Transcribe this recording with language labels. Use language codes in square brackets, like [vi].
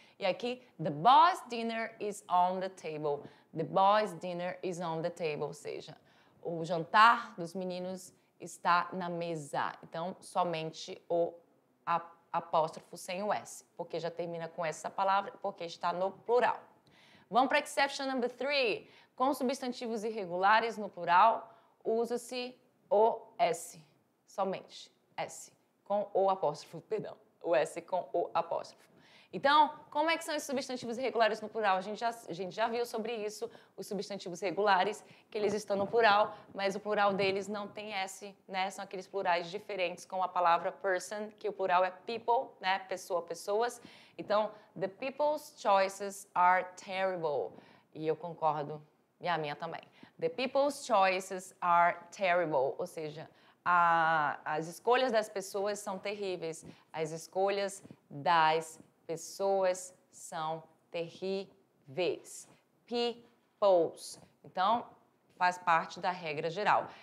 [pt] E aqui, [en] the boys' dinner is on the table. The boys' dinner is on the table, [pt] ou seja, o jantar dos meninos está na mesa. Então, somente o apóstrofo sem o S, porque já termina com essa palavra, porque está no plural. Vamos para a exception number three. Com substantivos irregulares no plural, usa-se o S, somente S, com o apóstrofo, perdão, o S com o apóstrofo. Então, como é que são esses substantivos irregulares no plural? A gente já viu sobre isso, os substantivos regulares, que eles estão no plural, mas o plural deles não tem S, né? São aqueles plurais diferentes com a palavra person, que o plural é people, né? Pessoa, pessoas. Então, [en] the people's choices are terrible. [pt] E eu concordo, e a minha também. [en] The people's choices are terrible, [pt] ou seja, as escolhas das pessoas são terríveis. As escolhas das pessoas são terríveis. People's. Então, faz parte da regra geral.